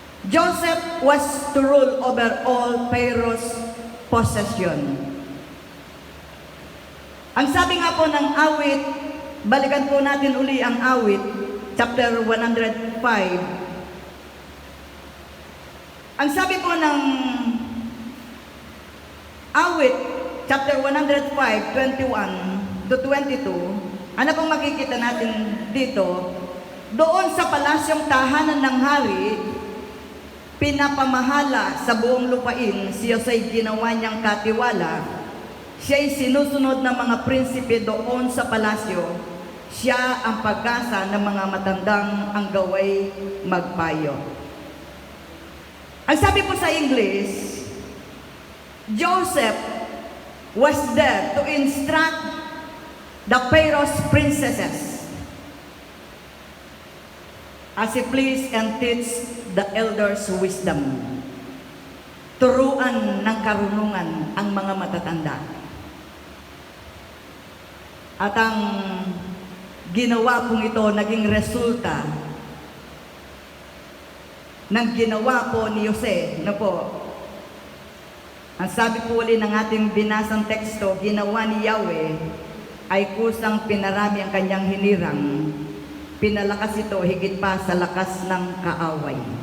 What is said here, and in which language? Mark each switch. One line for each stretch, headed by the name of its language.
English: Joseph was to rule over all Pharaoh's possession.
Filipino: Ang sabi nga po ng awit, balikan po natin uli ang awit, chapter 105. Ang sabi po ng awit, chapter 105, 21 to 22, ano pong makikita natin dito? Doon sa palasyong tahanan ng hari, pinapamahala sa buong lupain, si Jose ginawa niyang katiwala. Siya'y sinusunod ng mga prinsipe doon sa palasyo. Siya ang pag-asa ng mga matandang ang gaway magpayo. Ang sabi po sa English,
English: Joseph was there to instruct the Pharaoh's princesses as he pleased and teach the elders wisdom.
Filipino: Turuan ng karunungan ang mga matatanda. At ang ginawa pong ito naging resulta ng ginawa po ni Jose, na po, ang sabi po ulit ng ating binasang teksto, ginawa ni Yahweh ay kusang pinarami ang kanyang hinirang, pinalakas ito higit pa sa lakas ng kaaway.